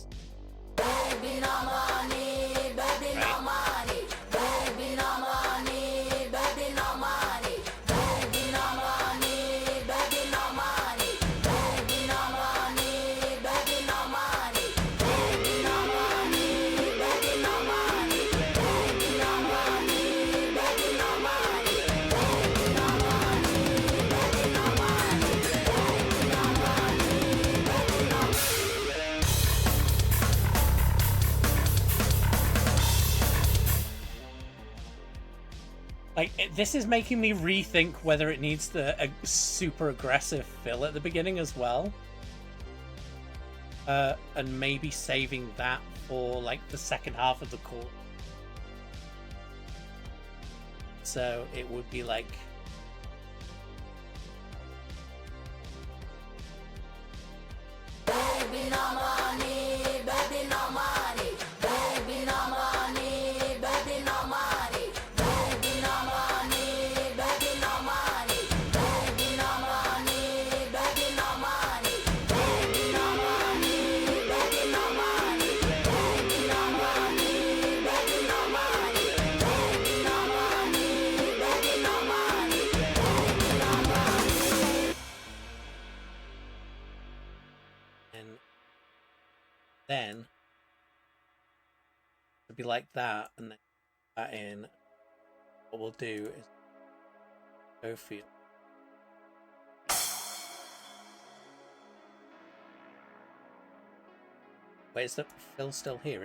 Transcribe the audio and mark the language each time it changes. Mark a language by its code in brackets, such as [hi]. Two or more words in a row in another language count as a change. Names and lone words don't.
[en] Baby, no money, baby, no money, baby, no money, baby, no money, baby, no money, baby, no money, baby, no money, baby, no money, baby, no money, baby, no money, baby, no money, baby, no money, baby, no money, baby, no money, Like, this is making me rethink whether it needs the super aggressive fill at the beginning as well. And maybe saving that for, like, the second half of the course. So it would be like... baby, no money, baby, no money, baby, no money, baby, no money, baby, no money, baby, no money, baby, no money, baby, no money, baby, no money, baby, no money, baby, no money, baby, no money, baby, no money, baby, no money, baby, no money. And then it'd be like that, and then that in. What we'll do is go feel. Wait, is the fill still here?